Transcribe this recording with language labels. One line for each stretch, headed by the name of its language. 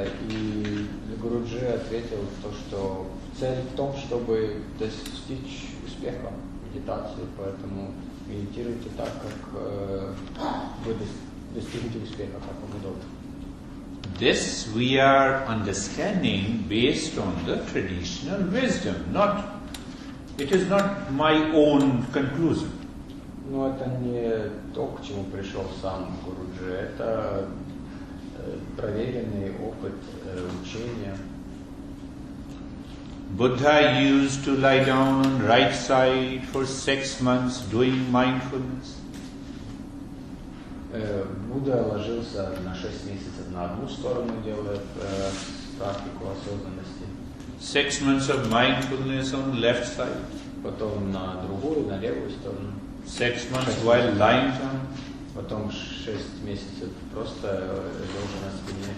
Russian: И Гуруджи ответил то, что цель в том, чтобы достичь успеха в медитации, поэтому медитируйте так, как вы достигнете успеха, как вам удобно.
English: This we are understanding based on the traditional wisdom, it is not my own conclusion.
Russian: Но это не то, к чему пришел сам Гуруджи, это проверенный опыт учения.
English: Buddha used to lie down on right side for 6 months doing mindfulness.
Russian: Будда ложился на 6 месяцев на одну сторону, делая практику осознанности.
English: 6 months of mindfulness on left side.
Russian: Потом на другую, на левую сторону.
English: 6 months while lying down.
Russian: Потом 6 месяцев просто лежа на спине.